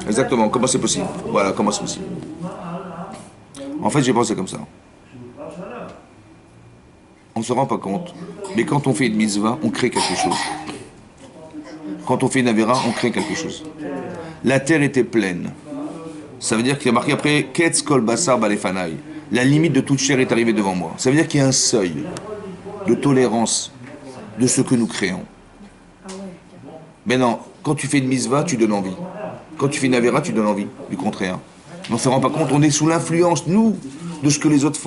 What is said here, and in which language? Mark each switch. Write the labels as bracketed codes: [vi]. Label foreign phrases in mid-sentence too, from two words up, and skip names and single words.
[fr] Exactement, comment c'est possible? Voilà, comment c'est possible? En fait, j'ai pensé comme ça. On ne se rend pas compte, mais quand on fait une mitzvah, on crée quelque chose. Quand on fait une avéra, on crée quelque chose. La terre était pleine. Ça veut dire qu'il y a marqué après [he] קץ כל בשר בא לפני. [fr] La limite de toute chair est arrivée devant moi. Ça veut dire qu'il y a un seuil de tolérance de ce que nous créons. Mais non, quand tu fais une mitzvah, tu donnes envie. Quand tu fais une avéra, tu donnes envie. Du contraire. On ne se rend pas compte, on est sous l'influence, nous, de ce que les autres font.